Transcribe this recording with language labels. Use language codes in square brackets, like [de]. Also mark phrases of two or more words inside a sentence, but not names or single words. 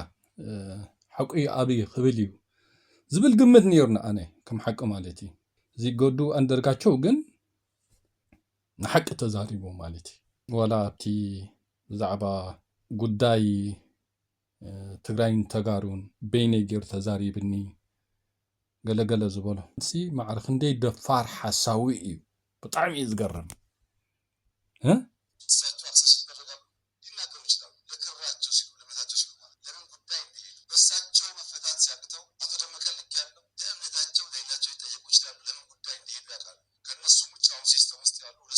[ti] ሓቂ ኣብይ ክብል እዩ ዝብል ግምት ነይሩና ኣነ ከም ሓቂ ማለት እዩ። እዚ ገዱ አንዳርጋቸው ግን ንሓቂ ተዛሪቡ ማለት እዩ። ወላ ኣብቲ ብዛዕባ ጉዳይ ትግራይን ተጋሩን በይነይ ገይሩ ተዛሪብኒ ገለገለ ዝበሎ እዚ ማዕረ ክንደይ ደፋር ሓሳዊ እዩ። ብጣዕሚ እዩ ዝገርም። [am] እሳቸው አክሰስ ይደረጋሉ፣ ሊናገሩ ይችላሉ። ለክራቸው ሲሉ ለእምነታቸው ሲሉ ማለት ለምን ጉዳይ እንደሄዱ በእሳቸው መፈታት ሲያቅተው አቶ ደመቀ ልክ ያለው ለእምነታቸው ለሌላቸው ሊጠየቁ ይችላሉ። ለምን ጉዳይ እንደሄዱ ያውቃሉ። ከእነሱም ውጭ አሁን ሲስተም ውስጥ